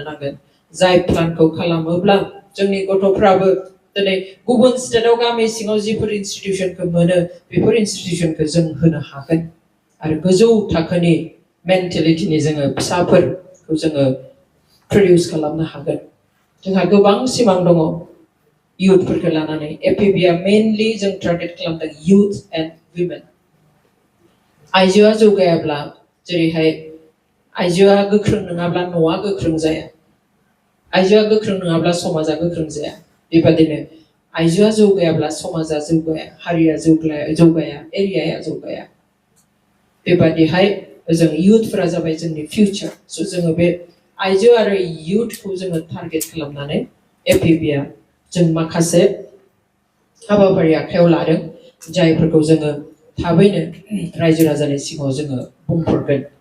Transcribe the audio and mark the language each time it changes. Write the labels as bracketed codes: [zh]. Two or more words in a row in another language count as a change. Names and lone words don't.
[brx] नांगोन जाय प्लानखौ खालामोब्ला जोंनि गथ'फ्राबो दिनै गुबुन स्टेटआव गामि सिङाव जिफोर इनस्टिटिउसनखौ मोनो बेफोर इनस्टिटिउसनखौ जों होनो हागोन आरो गोजौ थाखोनि मेन्टेलिटिनि जोङो फिसाफोरखौ जोङो प्रडिउस खालामनो हागोन जोंहा गोबां सिमां दङ youthफोरखौ लानानै एपिबिआ मेनलि जों टारगेट खालामदों [en] youth and [brx] women आइजोआ जौगायाब्ला जेरैहाय आइजोआ गोख्रों नङाब्ला न'आ गोख्रों जाया आइजोआ गोख्रों नङाब्ला समाजा गोख्रों जाया बेबादिनो आइजोआ जौगायाब्ला समाजा जौगाया हारिया जौगाया एरियाया जौगाया बेबादिहाय जों youthफोरा जाबाय जोंनि फिउचार स' जोङो बे आइजो आरो youthखौ जोङो टारगेट खालामनानै एपिबिआ जों माखासे हाबाफारि आखायाव लादों जायफोरखौ जोङो थाबैनो रायजो राजानि सिगाङाव जोङो बुंहरगोन